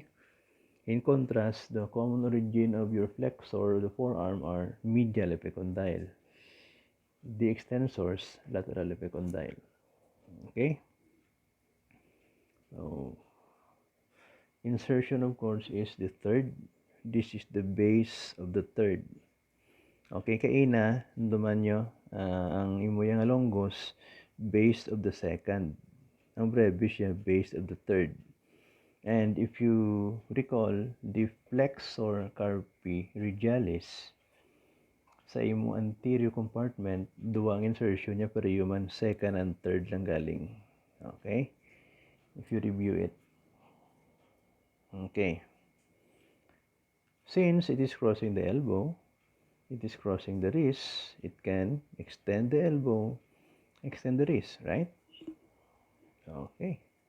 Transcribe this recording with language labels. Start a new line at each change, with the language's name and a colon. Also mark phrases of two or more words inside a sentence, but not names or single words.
English: In contrast, the common origin of your flexor of the forearm are medial epicondyle. The extensors, lateral epicondyle. Okay? So, insertion of course is the third. This is the base of the third.
Cebuano: Okay, kaina, nduman nyo, ang imuyang longus,
English: base of the second.
Cebuano: Ang brevis siya,
English: base of the third. And if you recall, the flexor carpi radialis
Cebuano: sa imong
English: anterior compartment,
Cebuano: duwang insertion niya pero human
English: second and third
Cebuano: lang galing.
English: Okay? If you review it. Okay. Since it is crossing the elbow, it is crossing the wrist, it can extend the elbow, extend the wrist, right? Okay.